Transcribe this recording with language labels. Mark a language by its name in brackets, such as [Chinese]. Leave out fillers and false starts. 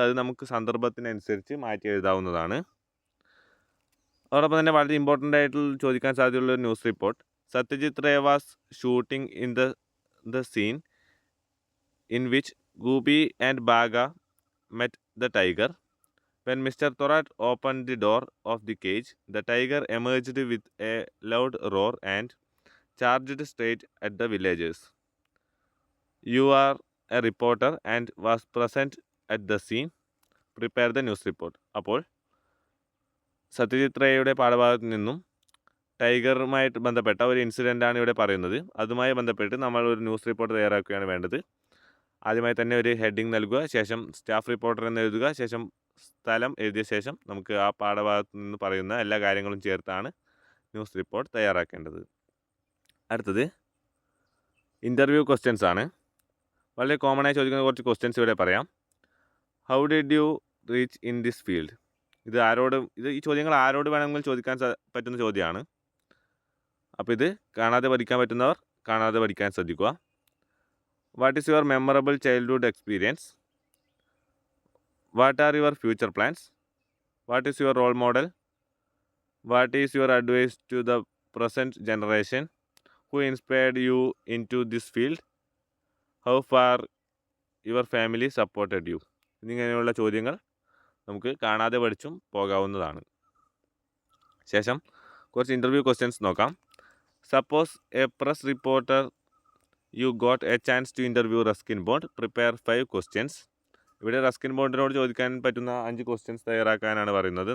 [Malayalam] അത് നമുക്ക് സന്ദർഭത്തിനനുസരിച്ച് മാറ്റി എഴുതാവുന്നതാണ്. അതോടൊപ്പം തന്നെ വളരെ ഇമ്പോർട്ടൻ്റ് ആയിട്ട് ചോദിക്കാൻ സാധ്യതയുള്ള ഒരു news report. [English] Satyajit Ray was shooting in the scene in which Goopy and Bagha met the tiger. When Mr. Thorat opened the door of the cage, the tiger emerged with a loud roar and charged straight at the villagers. You are a reporter and was present at the scene. Prepare the news report. [Malayalam] അപ്പോൾ സത്യജിത് റേയുടെ പാഠഭാഗത്ത് നിന്നും ടൈഗറുമായിട്ട് ബന്ധപ്പെട്ട ഒരു ഇൻസിഡൻ്റാണ് ഇവിടെ പറയുന്നത്. അതുമായി ബന്ധപ്പെട്ട് നമ്മൾ ഒരു ന്യൂസ് റിപ്പോർട്ട് തയ്യാറാക്കുകയാണ് വേണ്ടത്. ആദ്യമായി തന്നെ ഒരു ഹെഡിങ് നൽകുക, ശേഷം സ്റ്റാഫ് റിപ്പോർട്ടർ എന്ന് എഴുതുക, ശേഷം സ്ഥലം എഴുതിയ ശേഷം നമുക്ക് ആ പാഠഭാഗത്ത് നിന്ന് പറയുന്ന എല്ലാ കാര്യങ്ങളും ചേർത്താണ് ന്യൂസ് റിപ്പോർട്ട് തയ്യാറാക്കേണ്ടത്. അടുത്തത് ഇൻ്റർവ്യൂ ക്വസ്റ്റ്യൻസ് ആണ്. വളരെ കോമൺ ആയി ചോദിക്കുന്ന കുറച്ച് ക്വസ്റ്റ്യൻസ് ഇവിടെ പറയാം. [English] How did you reach in this field? [Malayalam] ഈ ചോദ്യങ്ങൾ ആരോട് വേണമെങ്കിലും ചോദിക്കാൻ പറ്റുന്ന ചോദ്യമാണ്. അപ്പോൾ ഇത് കാണാതെ പഠിക്കാൻ പറ്റുന്നവർ കാണാതെ പഠിക്കാൻ ശ്രദ്ധിക്കുക. [English] What is your memorable childhood experience? What are your future plans? What is your role model? What is your advice to the present generation? Who inspired you into this field? How far your family supported you? [Malayalam] എന്നിങ്ങനെയുള്ള ചോദ്യങ്ങൾ നമുക്ക് കാണാതെ പഠിച്ചും പോകാവുന്നതാണ്. ശേഷം കുറച്ച് interview questions നോക്കാം. [English] Suppose a press reporter you got a chance to interview Ruskin Bond. Prepare 5 questions. [Malayalam] ഇവിടെ റസ്കിൻ ബോണ്ടിനോട് ചോദിക്കാൻ പറ്റുന്ന 5 ക്വസ്റ്റ്യൻസ് തയ്യാറാക്കാനാണ് പറയുന്നത്.